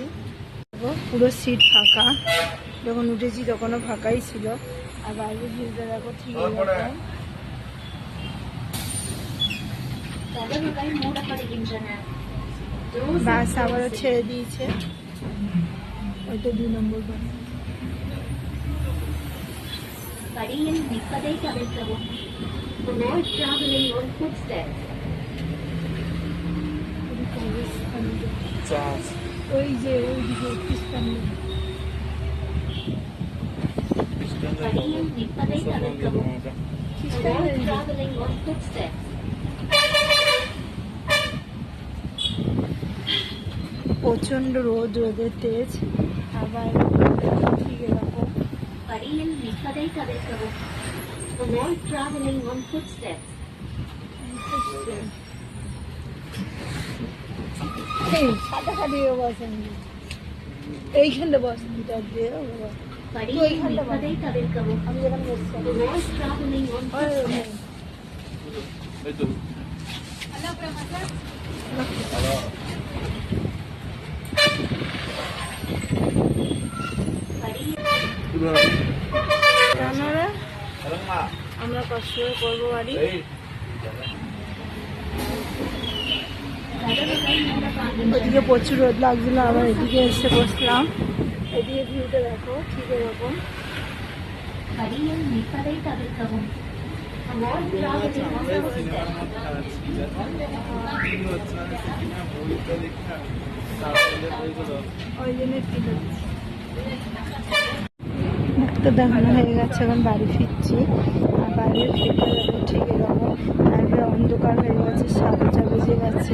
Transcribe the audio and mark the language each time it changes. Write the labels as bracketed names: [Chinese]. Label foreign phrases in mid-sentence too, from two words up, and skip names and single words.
[Bangla] পুরো সিট ফাঁকা, যখন উঠেছি তখনও ফাঁকাই ছিল। আর বাইরে ভিউটা দেখো ঠিক এরকম। বাস আবারও ছেড়ে দিয়েছে, ওইটা 2 নম্বর বাস। [Tamil] படியில் நிற்பதை தவிர்க்கவும். [English] For more traveling on footsteps. [Bangla] ওই যে ওইদিকে খ্রিস্টানদের। [Tamil] படியில் நிற்பதை தவிர்க்கவும். [English] For more traveling on footsteps. [Bangla] প্রচন্ড রোদ, রোদের তেজ। আবার ঠিক এরকম। [Tamil] படியில் நிற்பதை தவிர்க்கவும். [English] For more traveling on footsteps. [Bangla] খাটাখাটিও বসেন, এইখানটা বসেন, [Tamil] படியில் நிற்பதை தவிர்க்கவும். [Bangla] আমি যেরকম বসছি। [English] For more traveling on footsteps. [Bangla] জানারা আমরা কষ্ট করে করবো বাড়ি। ওদিকে প্রচুর রোদ লাগছিল, আবার এদিকে এসে বসলাম। এদিকে ভিউটা দেখো ঠিক এরকম। [Tamil] படியில் நிற்பதை தவிர்க்கவும். [English] For more traveling on footsteps. [Bangla] ওই জন্য ঠিক হচ্ছে। ডাক্তার দেখানো হয়ে গেছে, এখন বাড়ি ফিরছি। আর বাড়ির ফিরতে দেখো ঠিক এরকম। তারপরে অন্ধকার হয়ে গেছে, 7টা বেজে গেছে।